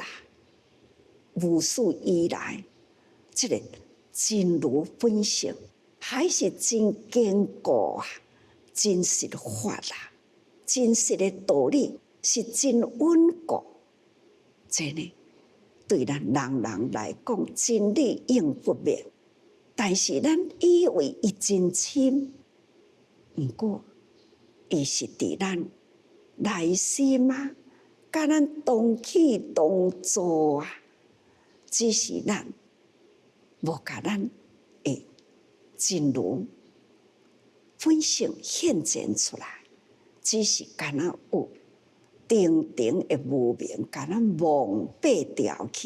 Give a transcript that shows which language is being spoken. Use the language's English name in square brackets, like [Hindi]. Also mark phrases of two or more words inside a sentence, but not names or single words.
[Min Nan Chinese] 无始以来，这个真如本性还是真坚固啊，真实法啦，真实的道理是真稳固。真的，对咱人人来讲，真理永不灭。但是咱以为伊真深，毋过伊是伫咱内心啊，甲咱同起同坐啊，只是咱无甲咱的真如本性显现出来，只是敢若有定定的无明，敢若蒙蔽掉去。